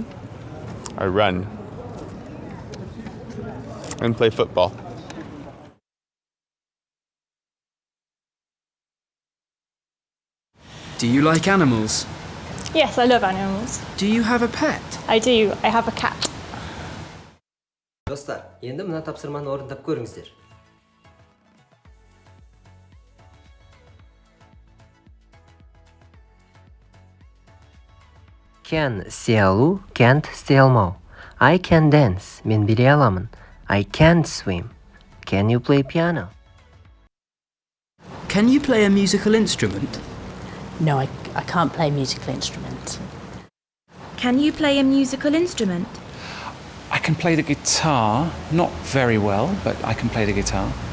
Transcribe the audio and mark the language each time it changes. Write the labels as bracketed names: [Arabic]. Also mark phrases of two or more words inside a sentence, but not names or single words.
[English] I run and play football. Do you like animals? Yes, I love animals. Do you have a pet? I do. I have a cat. [Kazakh] Достар, енді мына тапсырманы орындап көріңіздер. Can істей алу, can't істей алмау. [English] I can dance, [Kazakh] мен билей аламын. [English] I can't swim. Can you play piano? Can you play a musical instrument? No, I can't play a musical instrument. Can you play a musical instrument? I can play the guitar, not very well, but I can play the guitar.